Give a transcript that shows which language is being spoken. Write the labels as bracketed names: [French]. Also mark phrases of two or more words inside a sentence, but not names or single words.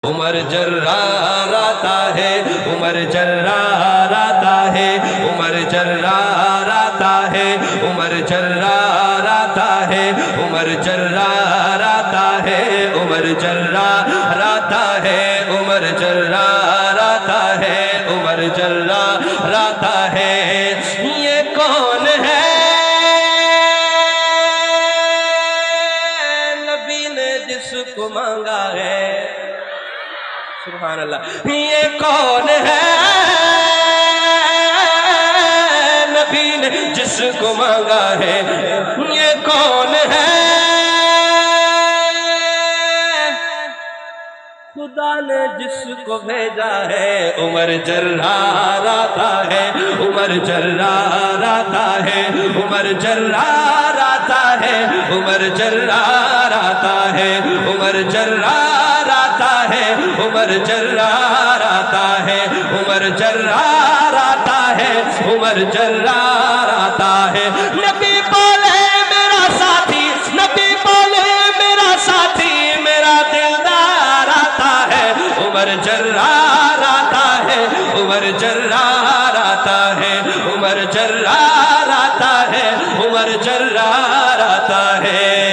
[Urdu] عمر جرار آتا ہے، عمر جرار آتا ہے، عمر جرار آتا ہے، عمر جرار آتا ہے، عمر جرار آتا ہے، عمر جرار آتا ہے، عمر جرار آتا ہے، عمر جرار آتا ہے۔ یہ کون ہے؟ نبی نے جس کو مانگا ہے، [Arabic] سبحان اللہ۔ [Urdu] یہ کون ہے؟ نبی نے جس کو مانگا ہے۔ یہ کون ہے؟ خدا نے جس کو بھیجا ہے۔ عمر جرار آتا ہے، عمر جرار آتا ہے، عمر جرار آتا ہے، عمر جرار آتا ہے، عمر جرار آتا ہے، عمر جرار آتا ہے، عمر جرار آتا ہے، عمر جرار آتا ہے۔ نبی بولے میرا ساتھی، نبی بولے میرا ساتھی، میرا دلدار آتا ہے۔ عمر جرار آتا ہے، عمر جرار آتا ہے، عمر جرار آتا ہے، عمر جرار آتا ہے۔